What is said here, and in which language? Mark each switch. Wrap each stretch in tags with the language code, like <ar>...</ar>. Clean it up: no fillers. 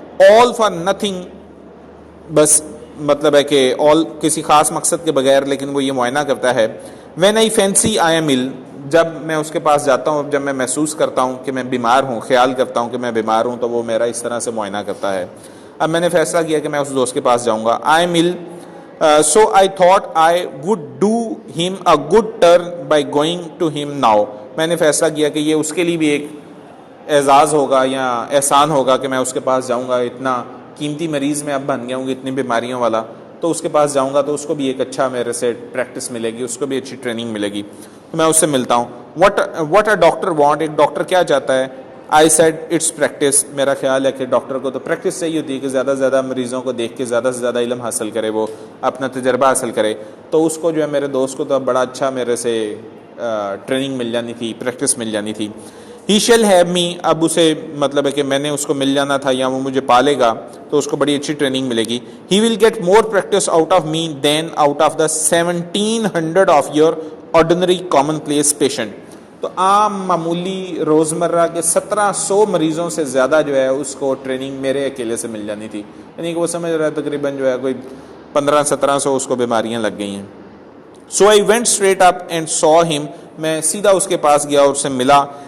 <en>all for nothing,</en> <ur>بس مطلب ہے کہ آل کسی خاص مقصد کے بغیر, لیکن وہ یہ معائنہ کرتا ہے.</ur> <en>when I fancy I am ill,</en> <ur>جب میں اس کے پاس جاتا ہوں, جب میں محسوس کرتا ہوں کہ میں بیمار ہوں, خیال کرتا ہوں کہ میں بیمار ہوں, تو وہ میرا اس طرح سے معائنہ کرتا ہے. اب میں نے فیصلہ کیا کہ میں اس دوست کے پاس جاؤں گا.</ur> <en>I am ill, so I thought I would do him a good turn by going to him now.</en> <ur>میں نے فیصلہ کیا کہ یہ اس کے لیے بھی ایک اعزاز ہوگا یا احسان ہوگا کہ میں اس کے پاس جاؤں گا. اتنا قیمتی مریض میں اب بن گیا ہوں گا, اتنی بیماریوں والا, تو اس کے پاس جاؤں گا تو اس کو بھی ایک اچھا میرے سے پریکٹس ملے گی, اس کو بھی اچھی ٹریننگ ملے گی. تو میں اس سے ملتا ہوں.</ur> <en>what a doctor want,</en> <ur>ایک ڈاکٹر کیا چاہتا ہے.</ur> <en>I said it's practice,</en> <ur>میرا خیال ہے کہ ڈاکٹر کو تو پریکٹس چاہیے ہوتی ہے, کہ زیادہ سے زیادہ مریضوں کو دیکھ کے زیادہ سے زیادہ علم حاصل کرے, وہ اپنا تجربہ حاصل کرے. تو اس کو جو ہے میرے دوست کو تو بڑا اچھا میرے سے ٹریننگ مل جانی تھی, پریکٹس مل جانی تھی.</ur> <en>He shall have me,</en> <ur>اب اسے مطلب ہے کہ میں نے اس کو مل جانا تھا, یا وہ مجھے پالے گا تو اس کو بڑی اچھی ٹریننگ ملے گی.</ur> <en>He will get more practice out of me than out of the 1700 of your ordinary commonplace patient.</en> <ur>تو عام معمولی روزمرہ کے 1700 مریضوں سے زیادہ جو ہے اس کو ٹریننگ میرے اکیلے سے مل جانی تھی. یعنی کہ وہ سمجھ رہا ہے تقریباً جو ہے کوئی 1500-1700 اس کو بیماریاں لگ گئی ہیں.</ur> <en>So I went straight up and saw him,</en> <ur>میں سیدھا اس کے پاس گیا اور اس سے ملا.</ur>